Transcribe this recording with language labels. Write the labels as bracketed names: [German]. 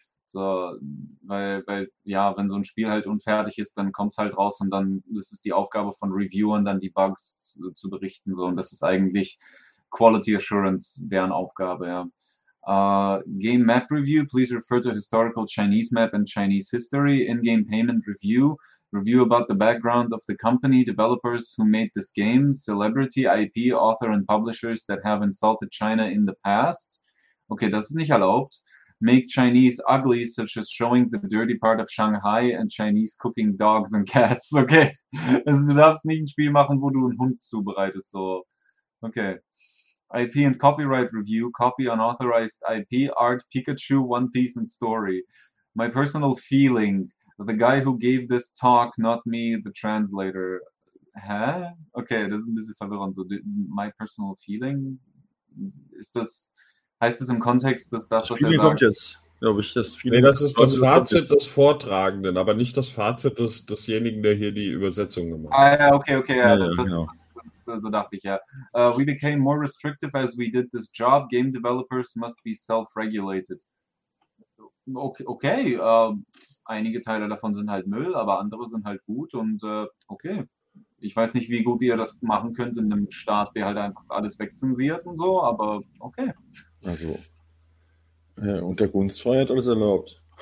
[German] So, weil wenn so ein Spiel halt unfertig ist, dann kommt es halt raus und dann ist es die Aufgabe von Reviewern, dann die Bugs zu berichten. So, und das ist eigentlich Quality Assurance deren Aufgabe, ja. [English] Game Map Review, please refer to historical Chinese map and Chinese history. In-game payment review, review about the background of the company, developers who made this game, celebrity, IP, author and publishers that have insulted China in the past. [German] Okay, das ist nicht erlaubt. [English] Make Chinese ugly, such as showing the dirty part of Shanghai and Chinese cooking dogs and cats. [German] Okay. Also du darfst nicht ein Spiel machen, wo du einen Hund zubereitest. [English] So. Okay. IP and copyright review. Copy unauthorized IP. Art Pikachu, One Piece and Story. My personal feeling. The guy who gave this talk, not me, the translator. [German] Hä? Okay, das ist ein bisschen verwirrend. So, [English] my personal feeling? [German] Ist das... Heißt es im Kontext, dass das, was er sagt? Kommt jetzt. glaube ich, dass viele... Nee, das ist das Fazit des Vortragenden, aber nicht das Fazit desjenigen, der hier die Übersetzung gemacht hat. Ah ja, okay, ja, so dachte ich, ja. [English] We became more restrictive as we did this job. Game developers must be self-regulated. [German] Okay, einige Teile davon sind halt Müll, aber andere sind halt gut und okay. Ich weiß nicht, wie gut ihr das machen könnt in einem Staat, der halt einfach alles wegzensiert und so, aber okay. Also, ja, und der Kunstfreiheit alles erlaubt.